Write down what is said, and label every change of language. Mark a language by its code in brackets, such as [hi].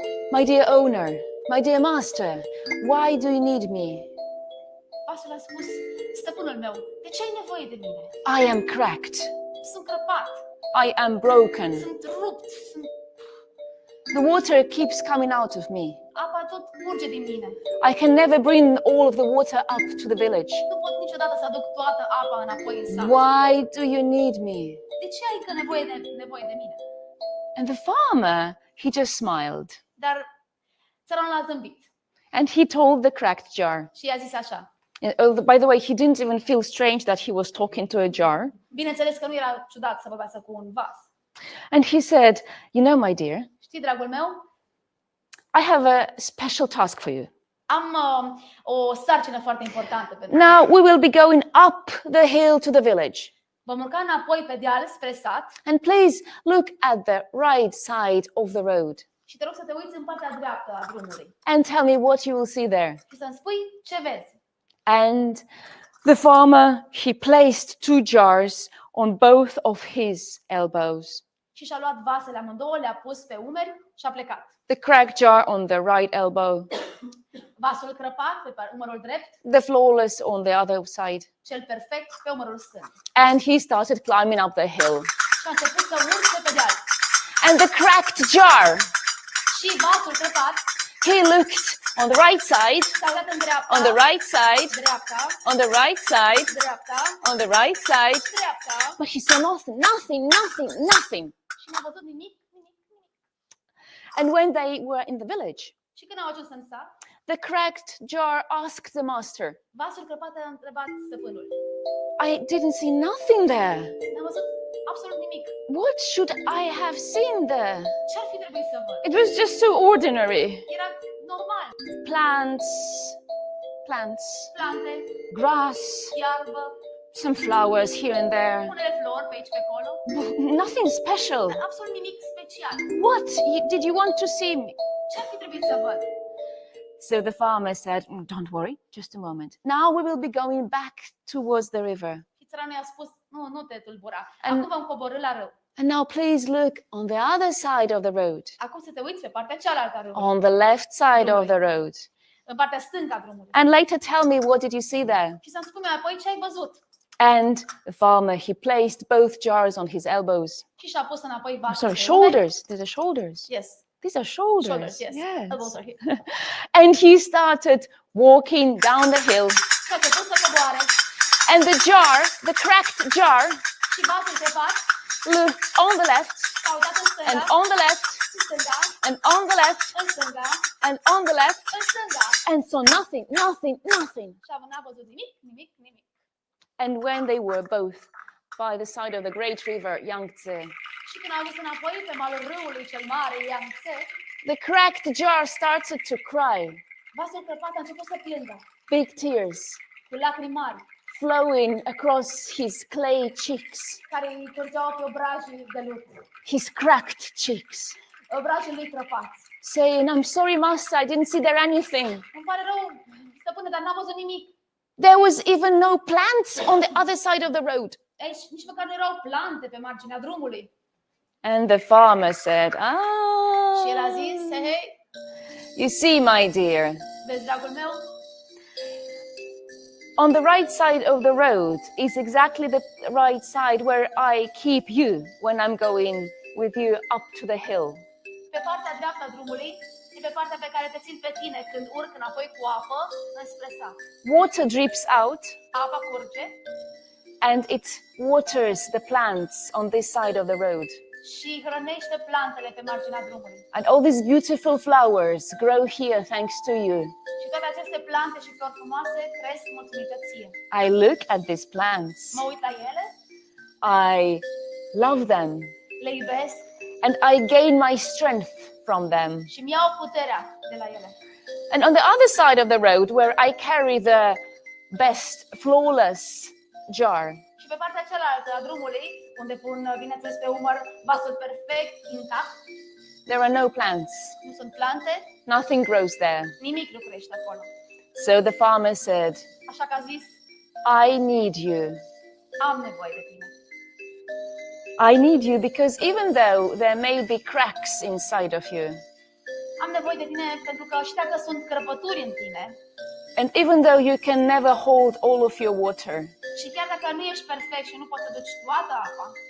[en] My dear owner, my dear master, why do you need me? [ro] Vasul a spus: stăpânul meu, de ce ai nevoie de mine? [en] I am cracked. [ro] Sunt crăpat, [en] I am broken. [ro] sunt rupt, [en] The water keeps coming out of me. [ro] apa tot curge din mine. [en] I can never bring all of the water up to the village. [ro] Nu pot niciodată să aduc toată apa înapoi în sat. [en] Why do you need me? [ro] De ce ai nevoie de mine? [en] And the farmer, he just smiled. [ro] Dar țăranul a zâmbit [en] And he told the cracked jar. [ro] și i-a zis așa. [en] By the way, he didn't even feel strange that he was talking to a jar. [ro] Bineînțeles că nu era ciudat să vorbească cu un vas. [en] And he said, you know, my dear, [ro] Știi, dragul meu, [en] I have a special task for you. [ro] am o sarcină foarte importantă pentru [en] Now we will be going up the hill to the village. [ro] Vom urca înapoi pe deal spre sat [en] And please look at the right side of the road [ro] și te rog să te uiți în partea dreaptă a drumului [en] and tell me what you will see there. [ro] și să-mi spui ce vezi. [en] And the farmer, he placed two jars on both of his elbows. [ro] și și-a luat vasele amândouă, le-a pus pe umeri și a plecat. [en] The cracked jar on the right elbow, [ro] Vasul crăpat pe umărul drept, [en] the flawless on the other side. [ro] cel perfect pe umărul stâng. [en] And he started climbing up the hill. [ro] Și a început să urce pe deal. [en] And the cracked jar, [ro] Și vasul crăpat [en] he looked on the right side, [ro] s-a uitat în dreapta, [en] on the right side, [ro] dreapta, [en] on the right side, [ro] dreapta, [en] on the right side, [ro] dreapta [en] but he saw nothing. [ro] și n-a văzut nimic. [en] And when they were in the village, [ro] Și când au ajuns în sat, [en] the cracked jar asked the master, [ro] vasul crăpat a întrebat stăpânul. [en] I didn't see nothing there. [ro] N-am văzut absolut nimic. [en] What should I have seen there? [ro] Ce-ar fi trebuit să văd? [en] It was just so ordinary. [ro] Era normal. [en] Plants, [ro] Plante, [en] grass, [ro] iarbă, [en] some flowers here and there. [ro] unele flori pe aici pe acolo. [en] Nothing special. [ro] Absolut nimic special. [en] What? Did you want to see me? [ro] Ce-ar fi trebuit să văd? [en] So the farmer said, don't worry, just a moment. Now we will be going back towards the river. [ro] Și țăranul i-a spus, nu te tulbura. [en] And- [ro] Acum vom coborî la râu. [en] And now please look on the other side of the road, [ro] Acum să te uiți pe partea cealaltă a râului. [en] on the left side of the road. [ro] În partea stângă a drumului. [en] And later tell me, what did you see there? [ro] Și să-mi spune apoi ce ai văzut. [en] And the farmer, he placed both jars on his elbows. [ro] Și și-a pus înapoi vasul [en] Sorry, [ro] pe umeri. [en] shoulders. These are shoulders. Yes. These are shoulders. Shoulders, yes. Elbows are here. And he started walking down the hill. [ro] Și a început să coboare. [en] And the jar, the cracked jar, [ro] Și vasul crăpat [en] looked on the left [ro] s-a uitat în stânga, [en] and on the left [ro] în stânga, [en] and on the left [ro] în stânga, [en] and on the left [ro] în stânga. [en] and saw nothing. [ro] Și n-a văzut nimic. [en] And when they were both by the side of the great river Yangtze, [ro] Și când au ajuns înapoi pe malul râului cel mare, Yangtze, [en] the cracked jar started to cry, [ro] vasul crăpat a început să plângă, [en] big tears [ro] cu lacrimi mari, [en] flowing across his clay cheeks, [ro] care îi curgeau pe obrajii de lut, [en] his cracked cheeks, [ro] obrajii lui crăpați. [en] saying, I'm sorry, master, I didn't see there anything. [ro] Îmi pare rău, stăpâne, dar n-am văzut nimic. [en] There was even no plants on the other side of the road. [ro] Aici nici măcar nu erau plante pe marginea drumului. [en] And the farmer said, [ro] Și el a zis, hei, [en] you see, my dear, [ro] vezi, dragul meu, [en] on the right side of the road is exactly the right side where I keep you when I'm going with you up to the hill. [ro] pe partea dreaptă a drumului, e pe partea pe care te țin pe tine când urc înapoi cu apă înspre sat. [en] Water drips out [ro] Apa curge [en] and it waters the plants on this side of the road. [ro] și hrănește plantele pe marginea drumului. [en] And all these beautiful flowers grow here thanks to you. [ro] Și toate aceste plante și flori frumoase cresc mulțumită ție. [en] I look at these plants. [ro] Mă uit la ele, [en] I love them. [ro] le iubesc [en] And I gain my strength from them. [ro] și îmi iau puterea de la ele. [en] And on the other side of the road, where I carry the best, flawless jar, [ro] Și pe partea cealaltă a drumului, unde pun, bineînțeles, pe umăr vasul perfect, intact, [en] there are no plants. [ro] nu sunt plante, [en] Nothing grows there. [ro] nimic nu crește acolo. [en] So the farmer said, [ro] Așa că a zis, [en] I need you. [ro] am nevoie de tine. [en] I need you because even though there may be cracks inside of you, [ro] Am nevoie de tine pentru că și dacă sunt crăpături în tine, [en] and even though you can never hold all of your water, [ro] și chiar dacă nu ești perfect și nu poți să duci toată apa,